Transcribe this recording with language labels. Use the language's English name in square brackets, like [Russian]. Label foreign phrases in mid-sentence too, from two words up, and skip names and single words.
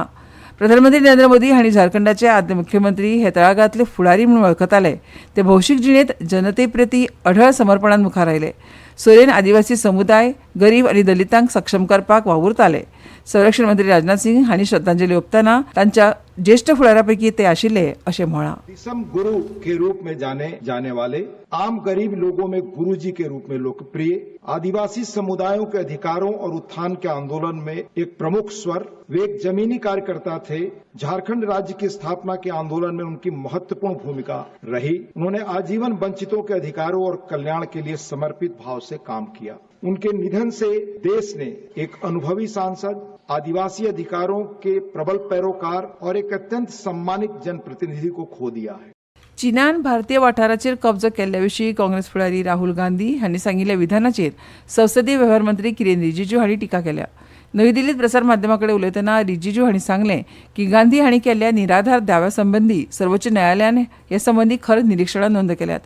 [Konkani] प्रधानमंत्री नरेंद्र मोदी हांणी झारखंडाचे आदले मुख्यमंत्री हे तळागाळांतले फुडारी म्हणून वळखताले. ते भौशीक जिणेंत जनते प्रती अढळ समर्पणान मुखार आयले. सोरेन आदिवासी समुदाय, गरीब आनी दलितांक सक्षम करपाक वावुरताले. संरक्षण मंत्री राजनाथ सिंह हांणी श्रद्धांजली ओंपतना तांच्या ज्येष्ठ फुडाऱ्यांपैकी ते आशिल्ले अशें म्हळां. [Hindi] विषम गुरु के रूप में जाने जाने वाले, आम गरीब लोगों में गुरुजी के रूप में लोकप्रिय, आदिवासी समुदायों के अधिकारों और उत्थान के आंदोलन में एक प्रमुख स्वर, वे एक जमीनी कार्यकर्ता थे. झारखंड राज्य की स्थापना के आंदोलन में उनकी महत्वपूर्ण भूमिका रही. उन्होंने आजीवन वंचितों के अधिकारों और कल्याण के लिए समर्पित भाव से काम किया. उनके निधन से देश ने एक अनुभवी सांसद, आदिवासी अधिकारों के प्रबल पैरोकार और एक अत्यंत सम्मानित जनप्रतिनिधि को खो दिया है. [Konkani] चीनान भारतीय वाठाराचेर कब्जो केल्ल्या विशीं काँग्रेस फुडारी राहुल गांधी हांणी सांगिल्ल्या विधानाचेर संसदीय वेव्हार मंत्री किरेन रिजिजू हांणी टिका केल्या. नवी दिल्लीत प्रसार माध्यमांकडेन उलयतना रिजिजू हांणी सांगलें की गांधी हांणी केल्ल्या निराधार दाव्या संबंदी सर्वोच्च न्यायालयान हे संबंदी खर निरीक्षणां नोंद केल्यात.